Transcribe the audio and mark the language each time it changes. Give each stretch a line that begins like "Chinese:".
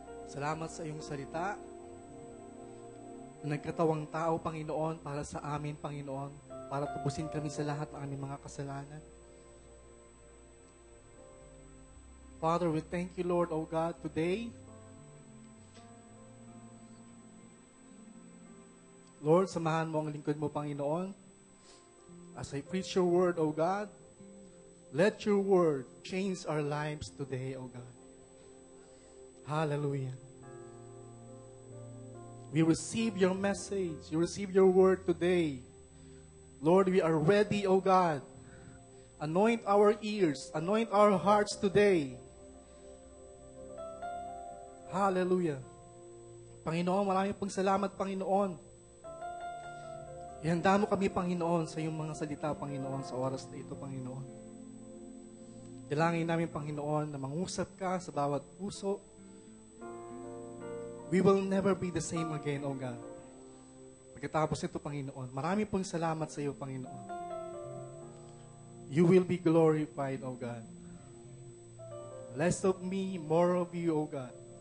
Filipino: Salamat sa iyong salita. Nagkatawang tao, Panginoon, para sa amin, Panginoon, para tubusin kami sa lahat ng aming mga kasalanan.
English: Father, we thank You, Lord, O God, today. Lord,
Filipino: samahan mo ang lingkod mo, Panginoon.
English: As I preach Your word, O God, let Your word change our lives today, O God. Hallelujah. We receive Your message. You receive Your word today. Lord, we are ready, O God. Anoint our ears. Anoint our hearts today.
Filipino: Hallelujah. Panginoon, marami pong salamat, Panginoon. Ihanda mo kami, Panginoon, sa iyong mga salita, Panginoon, sa oras na ito, Panginoon. Dalangin namin, Panginoon, na mangusap ka sa bawat puso.
English: We will never be the same again, O God.
Filipino: Pagkatapos ito, Panginoon, marami pong salamat sa iyo, Panginoon.
English: You will be glorified, O God. Less of me, more of You, O God.